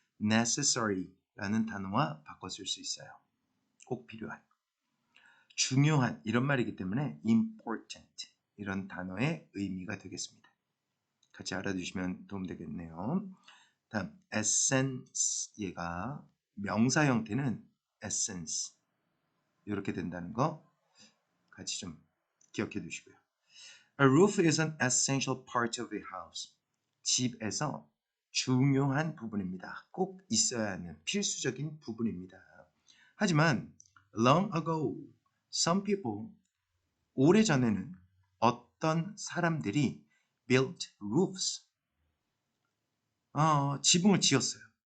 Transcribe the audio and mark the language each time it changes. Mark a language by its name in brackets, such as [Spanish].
[Korean] necessary라는 단어와 바꿔 쓸 수 있어요. 꼭 필요한, 중요한 이런 말이기 때문에 important 이런 단어의 의미가 되겠습니다. 같이 알아두시면 도움되겠네요. 다음 essence 얘가 명사 형태는 essence 이렇게 된다는 거 같이 좀 기억해 두시고요. [English] A roof is an essential part of a house. [Korean] 집에서 중요한 부분입니다. 꼭 있어야 하는 필수적인 부분입니다. 하지만 [English] long ago, some people [Korean] 오래전에는 어떤 사람들이 [English] built roofs [Korean] 지붕을 지었어요.